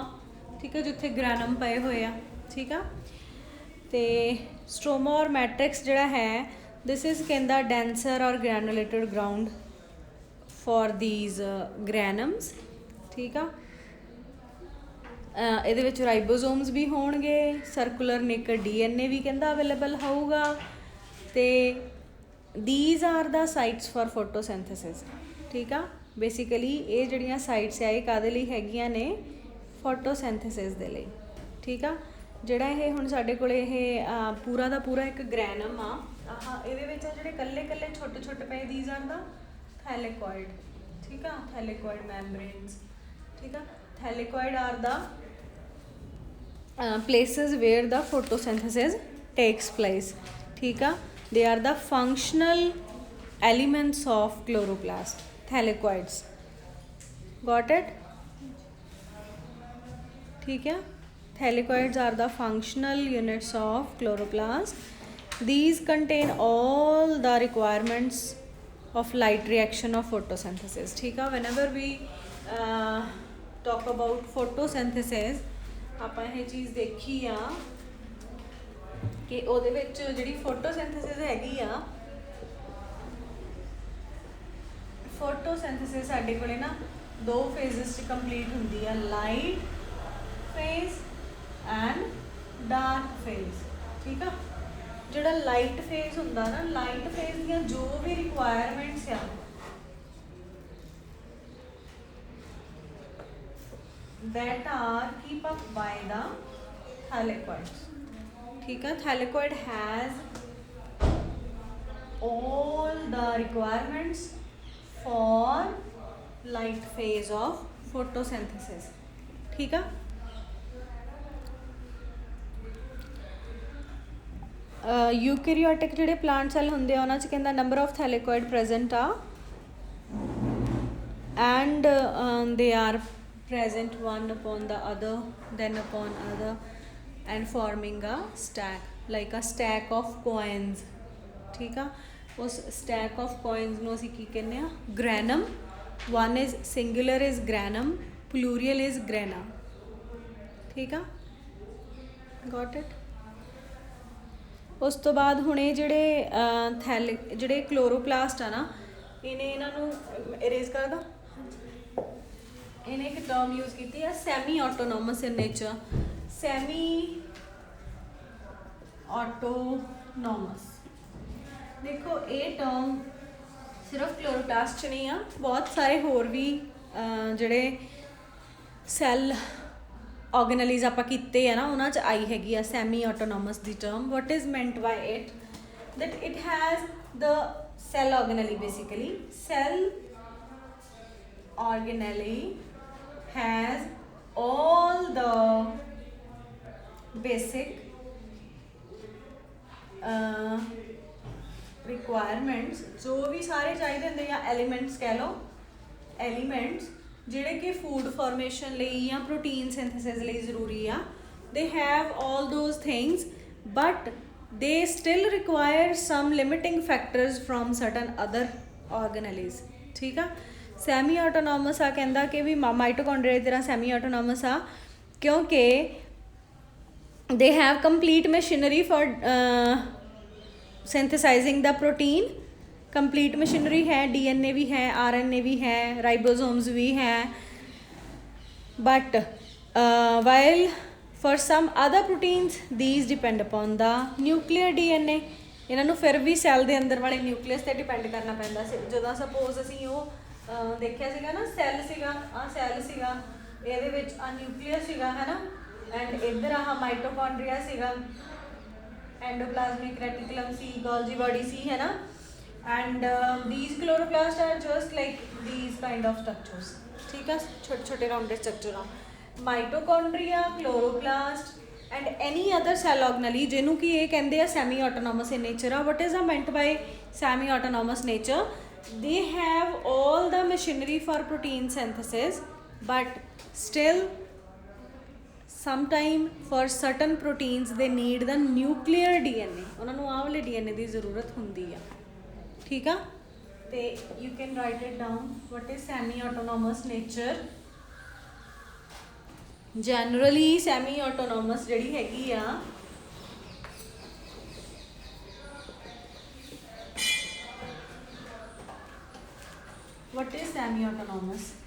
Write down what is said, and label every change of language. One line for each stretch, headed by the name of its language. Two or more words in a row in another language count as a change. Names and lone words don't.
Punjabi: ਠੀਕ ਆ, ਜਿੱਥੇ ਗ੍ਰੈਨਮ ਪਏ ਹੋਏ ਆ। ਠੀਕ ਆ, ਤੇ ਸਟ੍ਰੋਮਾ ਔਰ ਮੈਟ੍ਰਿਕਸ ਜਿਹੜਾ ਹੈ
English: this is
Punjabi: ਕਹਿੰਦਾ ਡੈਂਸਰ ਔਰ
English: granulated ground for these granums.
Punjabi: ਠੀਕ ਆ, ਇਹਦੇ ਵਿੱਚ ਰਾਈਬੋਸੋਮਸ ਵੀ ਹੋਣਗੇ,
English: circular naked DNA
Punjabi: ਵੀ ਕਹਿੰਦਾ ਅਵੇਲੇਬਲ ਹੋਊਗਾ, ਤੇ
English: these are the sites for photosynthesis।
Punjabi: ਠੀਕ ਆ, ਬੇਸਿਕਲੀ ਇਹ ਜਿਹੜੀਆਂ ਸਾਈਟਸ ਆ ਇਹ ਕਾਹਦੇ ਲਈ ਹੈਗੀਆਂ ਨੇ? ਫੋਟੋਸਿੰਥੇਸਿਸ ਦੇ ਲਈ। ਠੀਕ ਆ, ਜਿਹੜਾ ਇਹ ਹੁਣ ਸਾਡੇ ਕੋਲ ਇਹ ਪੂਰਾ ਦਾ ਪੂਰਾ ਇੱਕ ਗ੍ਰੈਨਮ ਆ, ਇਹਦੇ ਵਿੱਚ ਜਿਹੜੇ ਕੱਲੇ ਛੋਟੇ ਪਏ
English: these are the thylakoid।
Punjabi: ਠੀਕ ਆ,
English: thylakoid membranes।
Punjabi: ਠੀਕ ਆ,
English: thylakoid are the places where the photosynthesis takes place।
Punjabi: ਠੀਕ ਆ,
English: they are the functional elements of chloroplast, thylakoids। got it?
Hindi: ठीक है,
English: thylakoids are the functional units of chloroplast। These contain all the requirements of light reaction of photosynthesis।
Hindi: ठीक है,
English: whenever we talk about photosynthesis
Punjabi: ਆਪਾਂ ਇਹ ਚੀਜ਼ ਦੇਖੀ ਆ ਕਿ ਉਹਦੇ ਵਿੱਚ ਜਿਹੜੀ ਫੋਟੋਸਿੰਥੇਸਿਸ ਹੈਗੀ ਆ, ਫੋਟੋਸਿੰਥੇਸਿਸ ਸਾਡੇ ਕੋਲੇ ਨਾ 2 ਫੇਜ਼ਸ 'ਚ ਕੰਪਲੀਟ ਹੁੰਦੀ ਆ,
English: light phase and dark phase.
Punjabi: ਠੀਕ ਆ, ਜਿਹੜਾ
English: light phase
Punjabi: ਹੁੰਦਾ ਨਾ,
English: light phase
Punjabi: ਦੀਆਂ ਜੋ ਵੀ ਰਿਕੁਆਇਰਮੈਂਟਸ ਆ
English: that are keep up by the thylakoids।
Hindi: ठीक है,
English: thylakoid has all the requirements for light phase of photosynthesis।
Hindi: ठीक है,
English: यूकैरियोटिक
Punjabi: ਜਿਹੜੇ ਪਲਾਂਟ ਸੈੱਲ ਹੁੰਦੇ ਆ ਉਹਨਾਂ 'ਚ ਕਹਿੰਦਾ
English: number of thylakoid present ਆ and they are present one upon the other, then upon other, and forming a stack, like a stack of coins।
Hindi: ठीक है,
Punjabi: उस
English: stack of coins
Punjabi: ਨੂੰ ਅਸੀਂ ਕੀ ਕਹਿੰਦੇ ਆ?
English: granum। one is singular is granum, plural is grana।
Punjabi: ਠੀਕ ਆ,
English: got it?
Punjabi: ਉਸ ਤੋਂ ਬਾਅਦ ਹੁਣ ਇਹ ਜਿਹੜੇ ਕਲੋਰੋਪਲਾਸਟ ਆ ਨਾ, ਇਹਨਾਂ ਨੂੰ ਇਰੇਜ਼ ਕਰਦਾ। ਇਹਨੇ ਇੱਕ
English: term use
Punjabi: ਕੀਤੀ ਹੈ
English: semi autonomous in nature. semi autonomous,
Punjabi: ਦੇਖੋ ਇਹ ਟਰਮ ਸਿਰਫ ਕਲੋਰੋਪਲਾਸਟ 'ਚ ਨਹੀਂ ਆ, ਬਹੁਤ ਸਾਰੇ ਹੋਰ ਵੀ ਜਿਹੜੇ
English: cell organelles
Punjabi: ਆਪਾਂ ਕੀਤੇ ਆ ਨਾ ਉਹਨਾਂ 'ਚ ਆਈ ਹੈਗੀ ਆ
English: semi autonomous
Punjabi: ਦੀ ਟਰਮ।
English: What is meant by it? that it has the cell organelle, basically cell organelle has all the basic requirements,
Hindi: जो भी सारे चाहिए होंगे या एलिमेंट्स कह लो,
English: एलिमेंट्स
Punjabi: ਜਿਹੜੇ ਕਿ ਫੂਡ ਫਾਰਮੇਸ਼ਨ ਲਈ ਜਾਂ ਪ੍ਰੋਟੀਨ ਸਿੰਥੇਸਿਸ ਲਈ ਜ਼ਰੂਰੀ ਆ,
English: they have all those things but they still require some limiting factors from certain other organelles.
Punjabi: ਠੀਕ ਆ।
English: semi autonomous
Punjabi: ਆ ਕਹਿੰਦਾ ਕਿ ਵੀ ਮਾਈਟੋਕੌਂਡਰੀਆ ਦੀ ਤਰ੍ਹਾਂ
English: semi autonomous
Punjabi: ਆ ਕਿਉਂਕਿ
English: they have complete machinery for synthesizing the protein। complete machinery
Hindi: है, DNA भी है, RNA भी है, ribosomes भी है,
English: but while for some other proteins these depend upon the nuclear DNA।
Punjabi: ਇਹਨਾਂ ਨੂੰ ਫਿਰ ਵੀ ਸੈੱਲ ਦੇ ਅੰਦਰ ਵਾਲੇ ਨਿਊਕਲੀਅਸ ਤੇ ਡਿਪੈਂਡ ਕਰਨਾ ਪੈਂਦਾ ਸੀ। ਜਦੋਂ ਸਪੋਜ਼ ਅਸੀਂ ਉਹ ਦੇਖਿਆ ਸੀਗਾ ਨਾ, ਸੈੱਲ ਸੀਗਾ, ਆਹ ਸੈੱਲ ਸੀਗਾ, ਇਹਦੇ ਵਿੱਚ ਆ ਨਿਊਕਲੀਅਸ ਸੀਗਾ ਹੈ ਨਾ, ਐਂਡ ਇੱਧਰ ਆਹ ਮਾਈਟੋਕੌਂਡਰੀਆ ਸੀਗਾ,
English: endoplasmic reticulum
Punjabi: ਸੀ,
English: Golgi body
Punjabi: ਸੀ ਹੈ ਨਾ, ਐਂਡ
English: these chloroplasts are just like these kind of structures।
Punjabi: ਠੀਕ ਆ, ਛੋਟੇ ਛੋਟੇ
English: rounded structure
Punjabi: ਆ।
English: mitochondria, chloroplast and any other cell organelle
Punjabi: ਜਿਹਨੂੰ ਕਿ ਇਹ ਕਹਿੰਦੇ ਆ
English: semi autonomous in nature ਆ। What is a meant by semi autonomous nature? they have all the machinery for protein synthesis but still sometime for certain proteins they need the nuclear DNA।
Punjabi: ਉਹਨਾਂ ਨੂੰ ਆਹ ਵਾਲੇ DNA ਦੀ ਜ਼ਰੂਰਤ ਹੁੰਦੀ ਆ। ਠੀਕ ਆ, ਤੇ
English: you can write it down what is semi autonomous nature। generally semi autonomous
Punjabi: ਜਿਹੜੀ ਹੈਗੀ ਆ
English: what is semi-autonomous?